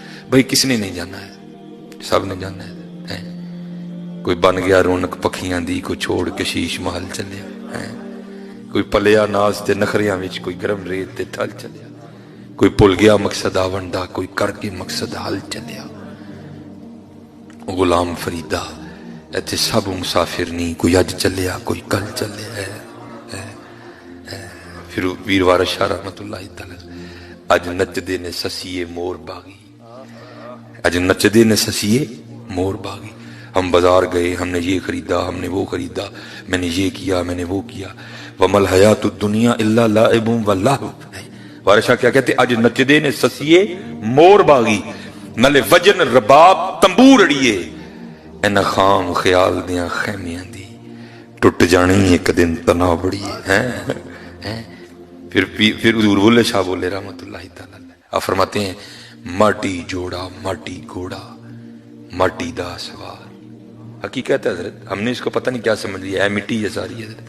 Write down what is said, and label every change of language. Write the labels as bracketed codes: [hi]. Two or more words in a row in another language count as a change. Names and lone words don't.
[ur] بھائی کس نے نہیں جانا ہے؟ سب نے جانا ہے۔ [pa] کوئی بن گیا رونق پکھیاں دی، کوئی چھوڑ کے شیش محل چلیا، کوئی پلیا ناز تے نخریاں وچ، کوئی گرم ریت تے ٹھل چلیا، کوئی پل گیا مقصد آوندا، کوئی کر کے مقصد حل چلیا۔ غلام فریدہ ایتھے سب مسافر نہیں، کوئی اج چلیا کوئی کل چلیا ہے۔ پھر ویر وارث شاہ رحمت اللہ تعالی اج نچدے نے سسیے مور باغی، اج نچدے نے سسیے مور باغی۔ [ur] ہم بازار گئے، ہم نے یہ خریدا، ہم نے وہ خریدا، میں نے یہ کیا، میں نے وہ کیا۔ [ar] وَمَا الْحَيَاةُ الدُّنْيَا إِلَّا لَعِبٌ وَلَهْوٌ۔ [pa] وارث شاہ [ur] کیا کہتے؟ [pa] اج نچدے نے سسیے مور باغی، نلے وجن رباب تنبور اڑیے، اینا خام خیال دیاں خیمیاں دی ٹوٹ جانی ایک دن تنا بڑی ہے۔ [ur] پھر حضور بولے شاہ بولے رحمت اللہ تعالی آپ فرماتے ہیں [pa] ماٹی جوڑا ماٹی گھوڑا ماٹی دا سوار۔ [ur] حقیقت ہے حضرت، ہم نے اس کو پتہ نہیں کیا سمجھ لیا ہے، مٹی یہ ساری ہے حضرت۔